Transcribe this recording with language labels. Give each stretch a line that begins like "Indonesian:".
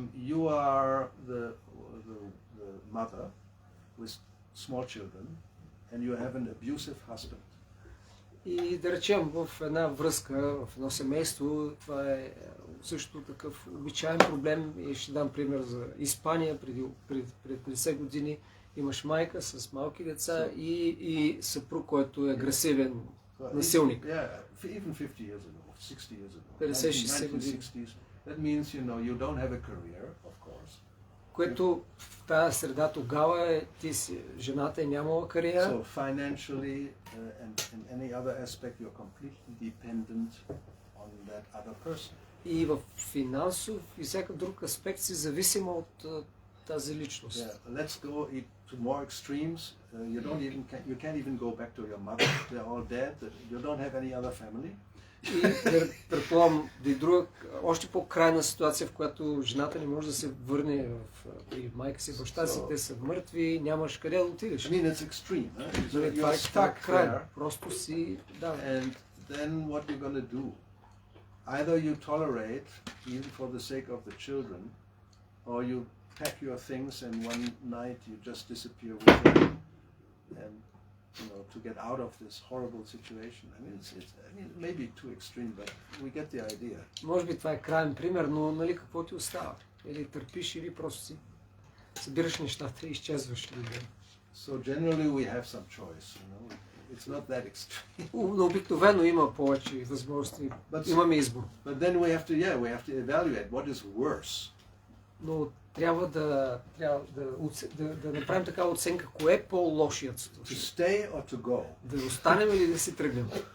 English: You are the mother with small children, and you have an abusive husband.
Bulgarian: И да речем в една връзка, в едно семейство, това е също такъв обичаен проблем и ще дам пример за Испания преди 50 години. Имаш майка с малки деца и съпруг, който е агресивен насилник.
English: Yeah, even 50 years ago, 60 years ago,
Bulgarian: 50-60 години.
English: 1960s. That means, you don't have a career, of course.
Bulgarian: Което в тази среда тогава жената е нямала кариера.
English: So financially and in any other aspect, you're completely dependent on that other person.
Bulgarian: И в финансов и всякакъв друг аспект си зависима от тази личност.
English: Yeah, let's go to more extremes. You can't even go back to your mother. They're all dead. You don't have any other family.
Bulgarian: И предполагам и друга, още по-крайна ситуация, в която жената не може да се върне при майка си, баща си, те са мъртви, нямаш къде да отидеш.
English: I mean, it's extreme.
Bulgarian: Това е
English: stuck
Bulgarian: крайно.
English: there.
Bulgarian: Просто си, да.
English: And then what you're going to do? Either you tolerate, even for the sake of the children, or you pack your things and one night you just disappear with them, and to get out of this horrible situation. I mean, it may be too extreme, but we get the idea.
Bulgarian: Може би това е крайен пример, но нали какво ти остава? Или търпиш, или просто си събираш нещата и изчезваш.
English: So generally we have some choice, It's not that extreme.
Bulgarian: Но обикновено има повече възможности. Имаме избор.
English: But then we have to evaluate what is worse.
Bulgarian: Но трябва да направим такава оценка, кое е по-лошият случай.
English: To stay or to go?
Bulgarian: Да останем или да си тръгнем?